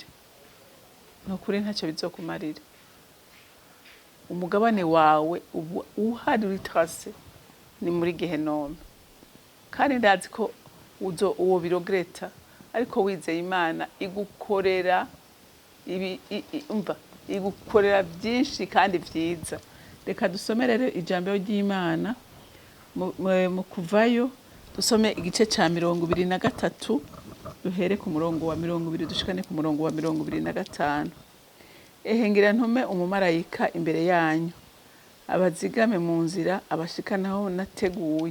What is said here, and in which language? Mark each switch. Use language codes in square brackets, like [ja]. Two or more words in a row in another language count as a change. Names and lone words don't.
[rn] Nukuri ntacyo bizokumarira. Umugabane wawe uhari uritrase ni muri Gehenome, kandi ndazi ko uwo birogreta, ariko wizeye Imana igukorera igukorera byinshi kandi byiza. Reka dusomere ijambo ry'Imana mu Kuvayo, dusome igice ca 23 duhere ku murongo wa 20 dushikane ku murongo wa 25. Ngira ntume umumarayika imbere yanyu, abazigame mu nzira, abashikanaho nateguye.